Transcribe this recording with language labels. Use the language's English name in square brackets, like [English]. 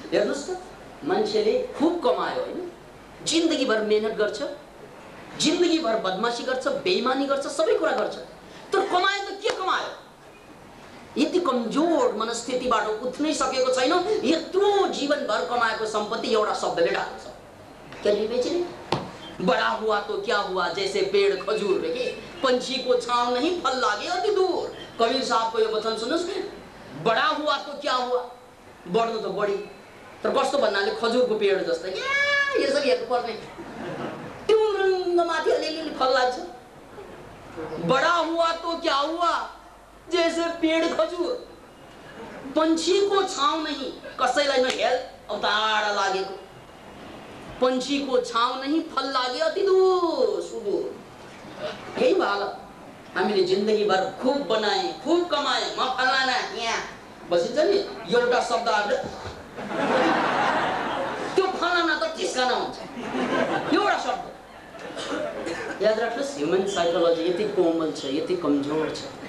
[Nepali] हेर्नुस् त, मान्छेले खूब कमायो हैन, जिन्दगीभर मेहनत गर्छ, जिन्दगीभर बदमाशी गर्छ, बेइमानी गर्छ, सबै कुरा गर्छ, तर कमायो त के कमायो? यति कमजोर मनस्थितिबाट उठ्नै सकेको छैन। यत्रो जीवनभर कमाएको सम्पत्ति एउटा शब्दले ढाक्छ। [English] Can you imagine? [Hindi] बड़ा हुआ तो क्या हुआ, जैसे पेड़ खजूर रे, पंछी को छांव नहीं फल लागे अति दूर। [Nepali] कबीर साहब को यो वचन सुन्नुस्, [Hindi] बड़ा हुआ तो क्या हुआ, [Nepali] बढ्नु त बढी, तर कस्तो भन्नाले खजुरको पेड़ जस्तै यसरी हेर्नु पर्ने, त्यो रङ्गमाथि अलिअलि फल लाग्छ। [Hindi] बड़ा हुआ तो क्या हुआ, जैसे पेड़ खजूर, पंछी को छांव नहीं, [Nepali] कसैलाई न हेल अब टाढा लागेको, [Hindi] पंछी को छांव नहीं फल लागे अति दूर सुदूर। [Nepali] यही भाला हामीले जिन्दगीभर खूब बनाए, खूब कमाए, म फलाना यहाँ बसिन्छ नि, एउटा शब्द आएर त्यो फलाना त ठिस्काना हुन्छ। एउटा शब्द याद राख्नुस्, ह्युमन साइकोलोजी यति कोमल छ, यति कमजोर छ।